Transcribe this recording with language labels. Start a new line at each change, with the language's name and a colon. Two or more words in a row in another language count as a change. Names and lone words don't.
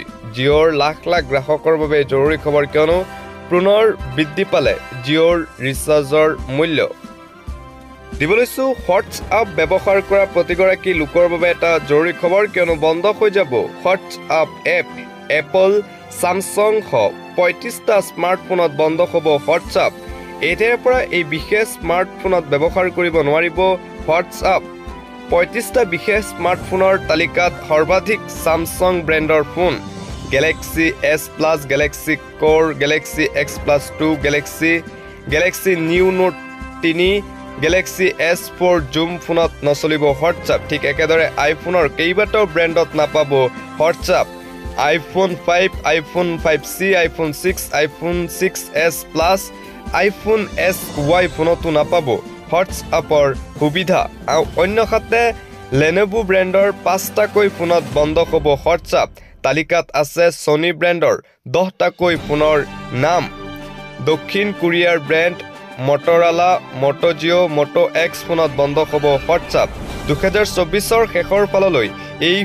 Assamese: জিঅ'ৰ লাখ লাখ গ্ৰাহকৰ বাবে জৰুৰী খবৰ কিয়নো পুনৰ বৃদ্ধি পালে জিঅ'ৰ ৰিচাৰ্জৰ মূল্য দিবলৈছো হোৱাটছআপ ব্যৱহাৰ কৰা প্ৰতিগৰাকী লোকৰ বাবে এটা জৰুৰী খবৰ কিয়নো বন্ধ হৈ যাব হোৱাটছআপ এপ এপল Samsung 35টা স্মাৰ্টফোনত বন্ধ হ'ব হোৱাটছআপ এতিয়াৰ পৰা এই বিশেষ স্মাৰ্টফোনত ব্যৱহাৰ কৰিব নোৱাৰিব হোৱাটছআপ 35টা বিশেষ স্মাৰ্টফোনৰ তালিকাত সৰ্বাধিক Samsung ব্ৰেণ্ডৰ ফোন Galaxy S Plus Galaxy Core Galaxy X Plus 2 Galaxy New Note 3 Galaxy S4 Zoom ফোনত নচলিব হোৱাটছআপ ঠিক একেদৰে আইফোনৰ কেইবাটাও ব্ৰেণ্ডত নাপাব হোৱাটছআপ iPhone 5, iPhone 5C, iPhone 6, iPhone 6s Plus, iPhone SY ফোনতো নাপাব হোৱাটছআপৰ সুবিধা আৰু অন্যহাতে Lenovo ব্ৰেণ্ডৰ 5টাকৈ ফোনত বন্ধ হ'ব হোৱাটছআপ তালিকাত আছে Sony ব্ৰেণ্ডৰ 10টাকৈ ফোনৰ নাম দক্ষিণ কোৰিয়াৰ ব্ৰেণ্ড Motorola, Moto Geo, Moto X ফোনত বন্ধ হ'ব হোৱাটছআপ 2024ৰ শেষৰ ফাললৈ এই